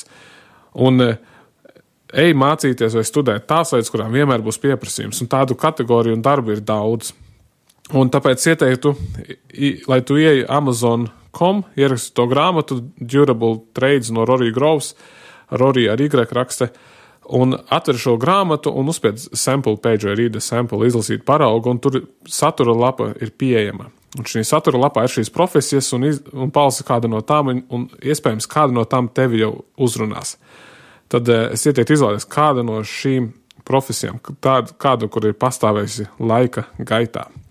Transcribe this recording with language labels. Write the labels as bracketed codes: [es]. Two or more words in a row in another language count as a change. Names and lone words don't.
[lv] Un ej mācīties vai studēt tās lietas, kurām vienmēr būs pieprasījums, un tādu kategoriju un darbu ir daudz. Un tāpēc ieteiktu, lai tu ieeji Amazon.com, ieraksti to grāmatu Durable Trades no Rory Groves, Rory ar Y rakste, un atver šo grāmatu un uzspied [en] sample page [lv] vai [en] read a sample, [lv] izlasīt paraugu, un tur satura lapa ir pieejama. Un šī satura lapā ir šīs profesijas un palasi kāda no tām, un iespējams kāda no tām tevi jau uzrunās. Tad es ieteiktu izvēlēties kādu no šīm profesijām, kādu, kur ir pastāvējusi laika gaitā.